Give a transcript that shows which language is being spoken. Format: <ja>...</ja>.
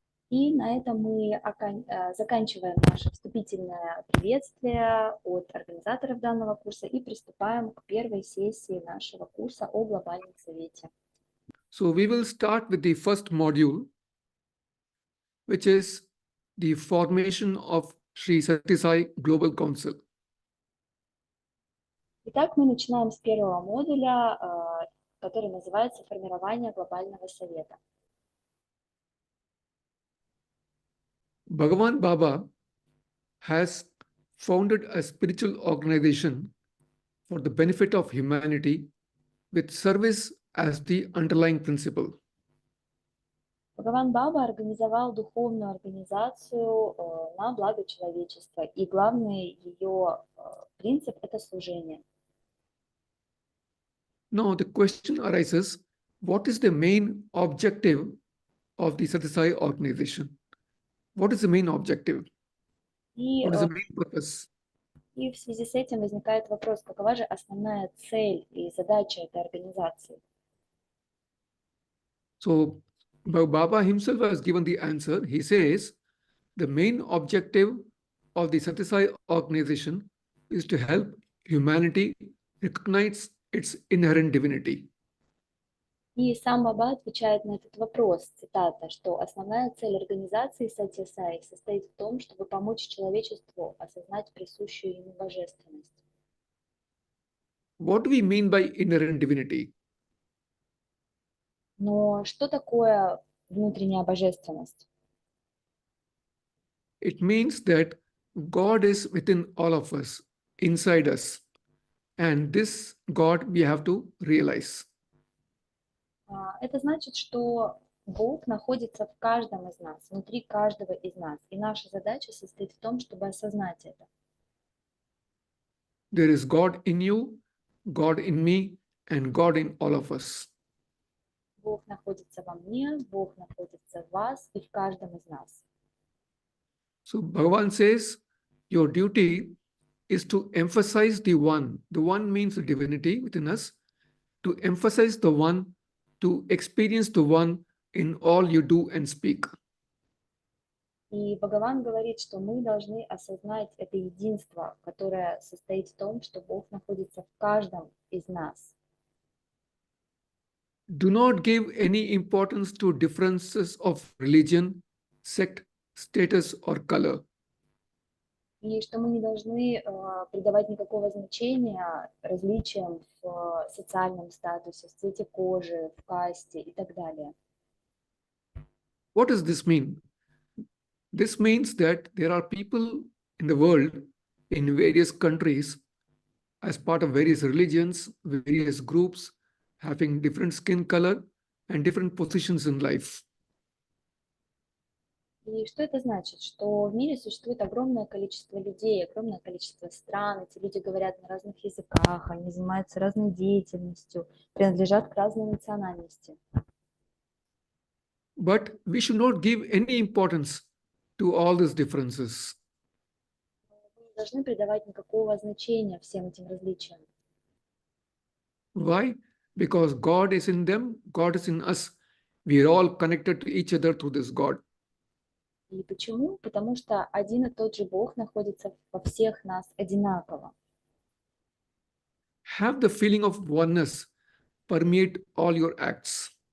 <ru>И на этом мы заканчиваем наше вступительное приветствие от организаторов данного курса и приступаем к первой сессии нашего курса о Глобальном Совете.</ru> <en>So we will start with the first module, which is the formation of Shri Satья Саи Global Council.</en> <ru>Итак, мы начинаем с первого модуля, который называется «Формирование Глобального Совета».</ru> <en>Bhagavan Baba has founded a spiritual organization for the benefit of humanity with service as the underlying principle.</en> <ru>Бхагаван Баба организовал духовную организацию на благо человечества, и главный ее принцип – это служение.</ru> <en>Now the question arises, what is the main objective of the Satья Саи organization? What is the main objective? What is the main purpose?</en> <ru>И в связи с этим возникает вопрос, какова же основная цель и задача этой организации?</ru> <en>So Baba himself has given the answer. He says the main objective of the Satья Саи organization is to help humanity recognize its inherent divinity.</en> <ru>И сам Баба отвечает на этот вопрос, цитата, что основная цель организации Сатья Саи состоит в том, чтобы помочь человечеству осознать присущую ему божественность.</ru> <en>What do we mean by inherent divinity?</en> <ru>Но что такое внутренняя божественность?</ru> <en>It means that God is within all of us, inside us. And this God we have to realize.</en> <ru>Это значит, что Бог находится в каждом из нас, внутри каждого из нас. И наша задача состоит в том, чтобы осознать это.</ru> <en>There is God in you, God in me, and God in all of us.</en> <ru>Бог находится во мне, Бог находится в вас и в каждом из нас.</ru> <en>So Bhagavan says, your duty is to emphasize the one. The one means the divinity within us. To emphasize the one, to experience the one in all you do and speak.</en> <ru>И Бхагаван говорит, что мы должны осознать это единство, которое состоит в том, что Бог находится в каждом из нас.</ru> <en>Do not give any importance to differences of religion, sect, status or color.</en> <ru>И что мы не должны придавать никакого значения различиям в социальном статусе, в цвете кожи, в касте и так далее.</ru> <en>What does this mean? This means that there are people in the world, in various countries, as part of various religions, various groups, having different skin color and different positions in life.</en> <ru>И что это значит? Что в мире существует огромное количество людей, огромное количество стран, эти люди говорят на разных языках, они занимаются разной деятельностью, принадлежат к разной национальности.</ru> <en>But we should not give any importance to all these differences.</en> <ru>Мы не должны придавать никакого значения всем этим различиям.</ru> <en>Why? Because God is in them, God is in us. We are all connected to each other through this God.</en> <ru>И почему? Потому что один и тот же Бог находится во всех нас одинаково.</ru> <en>Have the feeling of oneness permeate all your acts.</en>